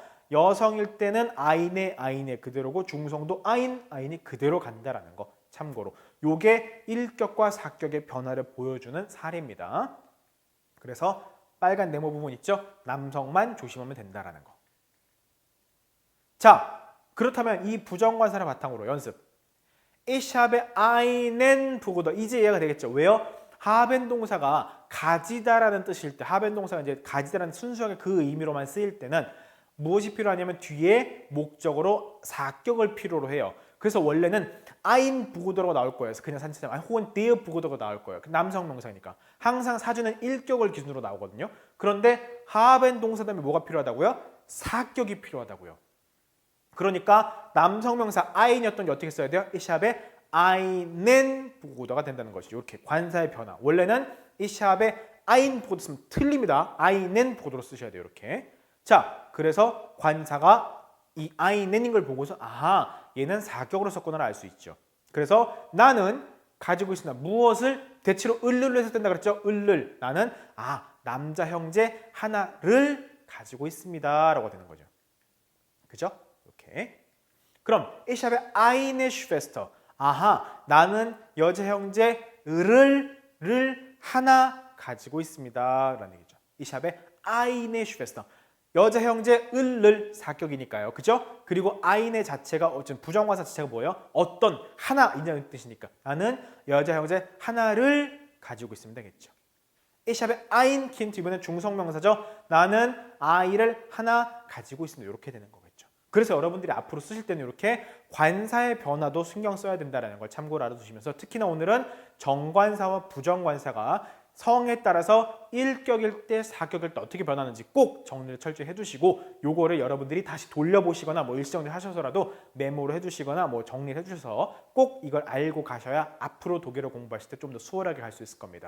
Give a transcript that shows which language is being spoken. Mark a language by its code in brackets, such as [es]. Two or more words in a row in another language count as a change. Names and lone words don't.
[ko] 여성일 때는 ein의 그대로고 중성도 ein이 그대로 간다라는 거. 참고로 요게 일격과 사격의 변화를 보여주는 사례입니다. 그래서 빨간 네모 부분 있죠? 남성만 조심하면 된다라는 거. 자, 그렇다면 이 부정관사를 바탕으로 연습. [de] Ich habe einen Bruder. [ko] 이제 이해가 되겠죠? 왜요? haben 동사가 가지다라는 뜻일 때, haben 동사가 이제 가지다라는 순수하게 그 의미로만 쓰일 때는 무엇이 필요하냐면 뒤에 목적으로 사격을 필요로 해요. 그래서 원래는 [de] ein Bruder [ko] 가 나올 거예요. 그래서 그냥 산체장 혹은 [de] der Bruder [ko] 가 나올 거예요. 남성 명사니까. 항상 사주는 일격을 기준으로 나오거든요. 그런데 haben 동사 다음에 뭐가 필요하다고요? 사격이 필요하다고요. 그러니까 남성 명사 ein이었던 게 어떻게 써야 돼요? [de] Ich habe einen Bruder가 된다는 것이죠. [ko] 이렇게 관사의 변화. 원래는 [de] Ich habe ein Bruder [ko] 쓰면 틀립니다. [de] einen Bruder [ko] 로 쓰셔야 돼요. 이렇게. 자, 그래서 관사가 이 ein인 걸 보고서 아하, 얘는 사격으로 썼구나를 알 수 있죠. 그래서 나는 가지고 있습니다. 무엇을 대체로 을을로 해서 된다 그랬죠? 을을. 나는 남자 형제 하나를 가지고 있습니다. 라고 되는 거죠. 그죠? 이렇게. [de] 그럼 Ich habe eine Schwester. [ko] 아하, 나는 여자 형제 을을 하나 가지고 있습니다. 라는 얘기죠. [de] Ich habe eine Schwester. [ko] 여자 형제 을을 사격이니까요. 그죠? 그리고 eine 자체가 어쨌든 부정관사 자체가 뭐예요? 어떤 하나 이라는 뜻이니까 나는 여자 형제 하나를 가지고 있습니다. 겠죠. [de] Ich habe ein Kind. [ko] 이번엔 중성명사죠. 나는 아이를 하나 가지고 있습니다. 이렇게 되는 거겠죠. 그래서 여러분들이 앞으로 쓰실 때는 이렇게 관사의 변화도 신경 써야 된다는 걸 참고로 알아두시면서 특히나 오늘은 정관사와 부정관사가 성에 따라서 일격일 때, 사격일 때 어떻게 변하는지 꼭 정리를 철저히 해두시고 요거를 여러분들이 다시 돌려보시거나 뭐 일시정리 하셔서라도 메모를 해두시거나 뭐 정리를 해주셔서 꼭 이걸 알고 가셔야 앞으로 독일어 공부하실 때 좀 더 수월하게 갈 수 있을 겁니다.